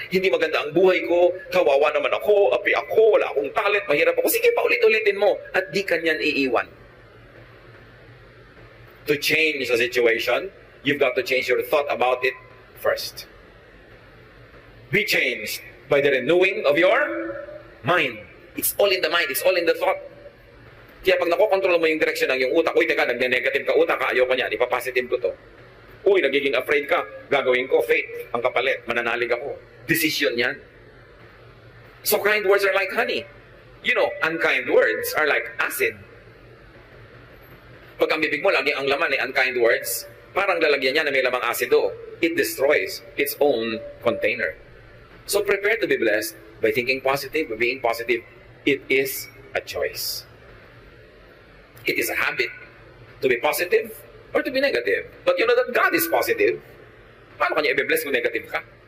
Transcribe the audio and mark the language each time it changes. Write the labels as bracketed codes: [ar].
[tl] Hindi maganda ang buhay ko, kawawa naman ako, api ako, wala akong talent, mahirap ako. Sige, paulit-ulitin mo at di kanyan iiwan. [en] To change the situation, you've got to change your thought about it first. Be changed by the renewing of your mind. It's all in the mind. It's all in the thought. [tl] Kaya pag nakokontrol mo yung direksyon ng iyong utak, uy, teka, nagne-negative ka utak, ayaw ko niyan, ipapositive ko to. Uy, nagiging afraid ka, gagawin ko, faith, ang kapalit, mananalig ako. Decision yan. [en] So kind words are like honey. You know, unkind words are like acid. [tl] Pag ang bibig mo lagi ang laman ay [en] unkind words, [tl] parang lalagyan niya na may lamang asido. [en] It destroys its own container. So prepare to be blessed by thinking positive, by being positive. It is a choice. It is a habit to be positive or to be negative. But you know that God is positive. [tl] Paano kanya i-bless kung negative ka?